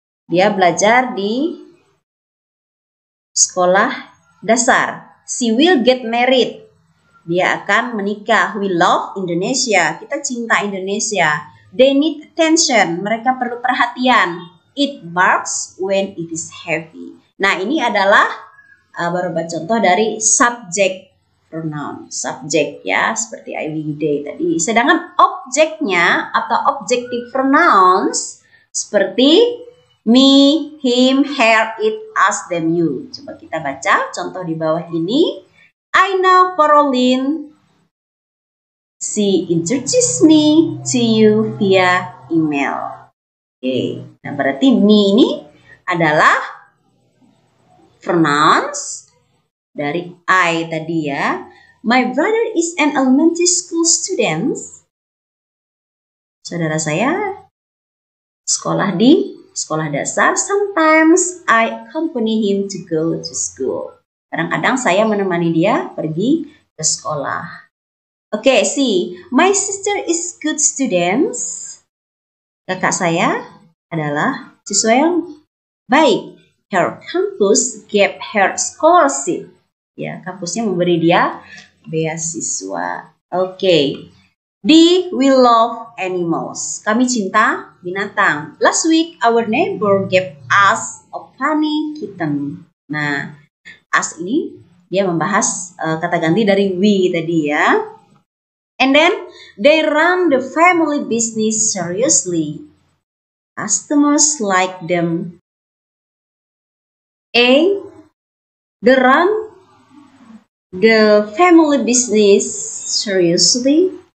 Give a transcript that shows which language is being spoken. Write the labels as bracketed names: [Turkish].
[Indonesian] Dia belajar di sekolah dasar. [English] She will get married. [Indonesian] Dia akan menikah. [English] We love Indonesia. [Indonesian] Kita cinta Indonesia. [English] They need attention. [Indonesian] Mereka perlu perhatian. [English] It barks when it is heavy. [Indonesian] Nah, ini adalah beberapa contoh dari subject pronoun. Subject ya, seperti I, we, they tadi. Sedangkan objeknya atau objective pronouns seperti me, him, her, it, us, them, you. Coba kita baca contoh di bawah ini. [English] I know Caroline. She introduced me to you via email. [Indonesian] Oke, nah berarti me ini adalah pronouns dari I tadi ya. [English] My brother is an elementary school student. [Indonesian] Saudara saya sekolah di sekolah dasar. [English] Sometimes I accompany him to go to school. [Indonesian] Kadang-kadang saya menemani dia pergi ke sekolah. Oke, see. [English] My sister is good student. [Indonesian] Kakak saya adalah siswa yang baik. [English] Her campus gave her scholarship. [Indonesian] Ya, kampusnya memberi dia beasiswa. Oke. [English] D, we love animals. [Indonesian] Kami cinta binatang. [English] Last week, our neighbor gave us a funny kitten. [Indonesian] Nah, us ini dia membahas kata ganti dari we tadi ya. [English] And then, they run the family business seriously. Customers like them. A, the run the family business seriously.